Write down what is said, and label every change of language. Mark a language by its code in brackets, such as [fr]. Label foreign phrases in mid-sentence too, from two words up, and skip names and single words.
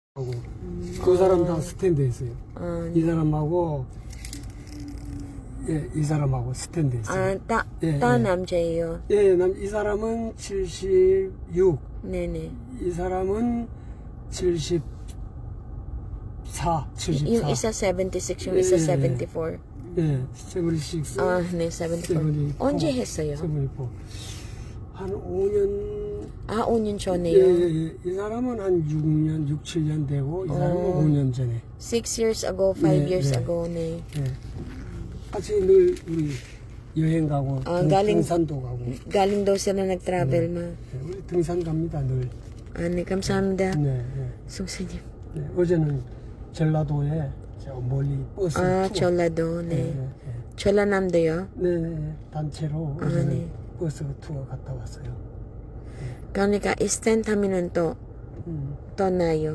[ko] 두 사람 다 스탠드 했어요. 이 사람하고 이 사람하고 스탠드 했어요. 다 남자예요. 이 사람은 76. 네네. 이 사람은 74. [tl] Yung isa 76, yung isa 74. [ko] 76. 네, 74. 언제 했어요? 74. 한 5년. 5년 전에요. 이 사람은 한 6년, 6, 7년 되고, 이 사람은 5년 전에. [en] 6 years ago, 5 years ago, [ko] 네. 같이 늘 우리 여행 가고, 등산도 가고. [tl] Galing daw sila nag-travel, ma. [ko] 우리 등산 갑니다, 늘. 네, 감사합니다. 네. 송스님. 어제는 전라도에 저 멀리 버스 투어. 전라도, 네. 전라남도요? 네, 단체로 어제는 버스 투어 갔다 왔어요. 그러니까 스탠드 하면은 또 나요.